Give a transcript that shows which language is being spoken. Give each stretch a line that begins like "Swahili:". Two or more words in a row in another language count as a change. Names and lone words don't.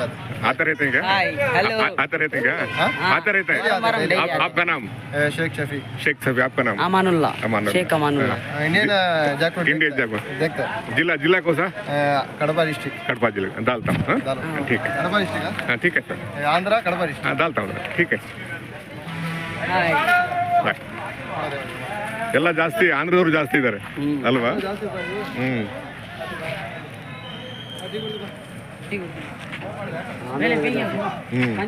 Hindi: आते रहते हैं क्या? आते रहते हैं क्या? आते रहते हैं. आपका नाम? शेख शफी. शेख शफी. आपका नाम? अमानुल्लाह. शेख अमानुल्लाह.
English: Indian jackfruit. Indian jackfruit.
Hindi: देखते. जिला कौन सा? कड़पा डिस्ट्रिक्ट. कड़पा जिले डालता हूँ. ठीक है. कड़पा डिस्ट्रिक्ट. हाँ ठीक है सर. आंध्र कड़पा डिस्ट्रिक्ट. हाँ डालता हूँ. ठीक है.
Kannada: ಬಾಯ್. ಎಲ್ಲ ಜಾಸ್ತಿ ಆಂಧ್ರದವರು ಜಾಸ್ತಿ ಇದ್ದಾರೆ ಅಲ್ವಾ? ಹ್ಞೂ